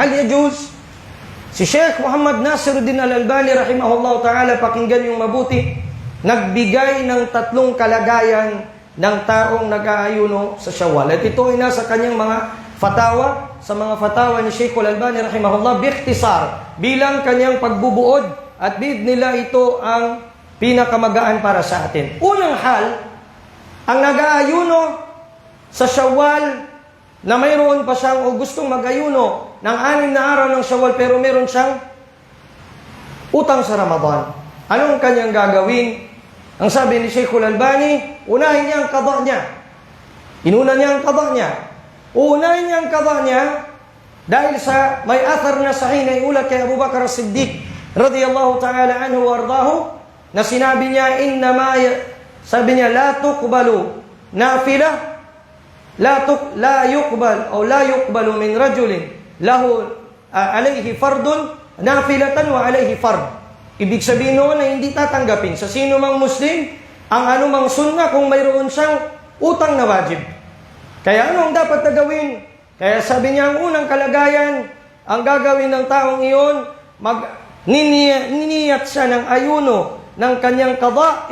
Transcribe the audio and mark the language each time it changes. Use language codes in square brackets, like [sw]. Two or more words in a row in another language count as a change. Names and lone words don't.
[ar] هل يجوز? [tl] Si Sheikh Muhammad Nasiruddin Al-Albani, [ar] رحمه الله تعالى, [tl] pakinggan yung mabuti, nagbigay ng 3 kalagayan ng taong nag-aayuno sa Syawal. At ito ay nasa kanyang mga fatawa, sa mga fatawa ni Sheikh Al-Albani, rahimahullah, biikhtisar, bilang kanyang pagbubuod. At bid nila ito ang pinakamagaan para sa atin. Unang hal, ang nag-aayuno sa Syawal na mayroon pa siyang o gustong mag-ayuno ng 6 na araw ng Syawal pero meron siyang utang sa Ramadan. Anong kanyang gagawin? Ang sabi ni Sheikh Al-Albani, unahin niya ang qada niya. Inuna niya ang qada niya. Unahin niya ang qada niya dahil sa may athar na sahih na iulat kay Abu Bakar As-Siddiq [ar] رضي الله تعالى عنه وأرضاه, [tl] na sinabi niya, sabi niya, [ar] لا تقبل نافلة لا يقبل من رجل له عليه فرض نافلة وعليه فرض. [tl] Ibig sabihin noon na hindi tatanggapin sa sino mang Muslim ang anumang sunnah kung mayroon siyang utang na wajib. Kaya ano ang dapat na gawin? Kaya sabi niya, ang unang kalagayan, ang gagawin ng taong iyon, niniyat siya ng ayuno ng kanyang qada.